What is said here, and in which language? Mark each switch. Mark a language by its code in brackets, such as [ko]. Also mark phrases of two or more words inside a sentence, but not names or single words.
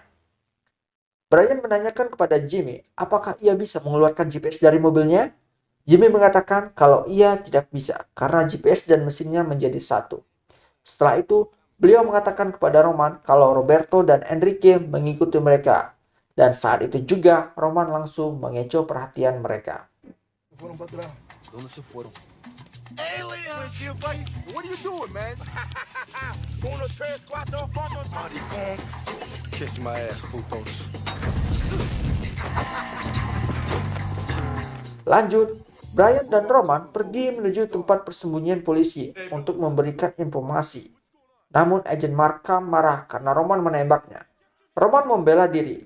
[id] Brian menanyakan kepada Jimmy apakah ia bisa mengeluarkan GPS dari mobilnya. Jimmy mengatakan kalau ia tidak bisa karena GPS dan mesinnya menjadi satu. Setelah itu, beliau mengatakan kepada Roman kalau Roberto dan Enrique mengikuti mereka. Dan saat itu juga Roman langsung mengecoh perhatian mereka. [es] Fueron para atrás. ¿Dónde se fueron? [en] Alien! What are you doing, man? [es] Uno, tres, cuatro, fotos. Maricón. [en] Kiss my ass, putos. [id] Lanjut, Brian dan Roman pergi menuju tempat persembunyian polisi untuk memberikan informasi. Namun agen Markham marah karena Roman menembaknya. Roman membela diri.